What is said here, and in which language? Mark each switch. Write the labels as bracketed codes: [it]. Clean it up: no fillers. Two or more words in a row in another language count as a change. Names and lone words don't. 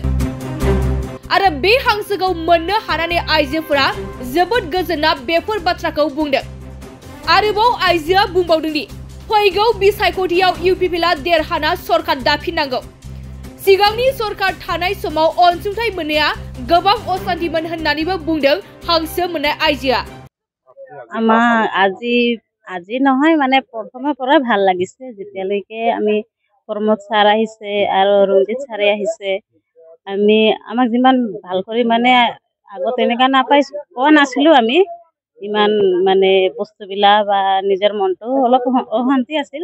[brx] आरो बे हांसोखौ मोननो हानानै आइजोफोरा जोबोद गोजोनना बेफोर बाथ्राखौ बुंदों। आरोबाव आइजोआ बुंबावदों दि फैगौ बिसायख'थियाव इउपिपिएलआ देरहाना सरकार दाफिननांगौ। सिगांनि सरकार थानाय समाव अनसुंथाइ मोननाया गोबां असान्तिमोन होननानैबो बुंदों हांसो मोननाय आइजोआ। [as] আজি নহয় মানে প্ৰথমৰ পৰা ভাল লাগিছে, যেতিয়ালৈকে আমি প্ৰমোদ ছাৰ আহিছে আৰু ৰঞ্জিত ছাৰে আহিছে। আমাক যিমান ভাল কৰি মানে আগত এনেকা পোৱা নাছিলো, আমি ইমান মানে বস্তুবিলাক বা নিজৰ মনটো অলপ অশান্তি আছিল।